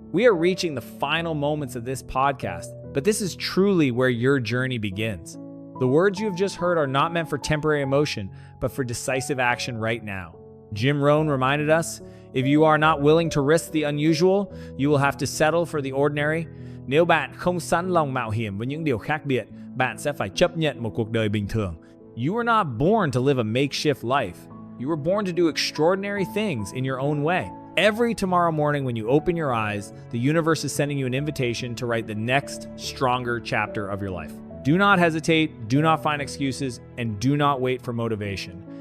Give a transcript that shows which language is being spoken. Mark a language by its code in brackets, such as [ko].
[en] We are reaching the final moments of this podcast, but this is truly where your journey begins. The words you have just heard are not meant for temporary emotion, but for decisive action right now. Jim Rohn reminded us, if you are not willing to risk the unusual, you will have to settle for the ordinary. [vi] Nếu bạn không sẵn lòng mạo hiểm với những điều khác biệt, bạn sẽ phải chấp nhận một cuộc đời bình thường. [en] You were not born to live a makeshift life. You were born to do extraordinary things in your own way. Every tomorrow morning when you open your eyes, the universe is sending you an invitation to write the next, stronger chapter of your life. Do not hesitate, do not find excuses, and do not wait for motivation.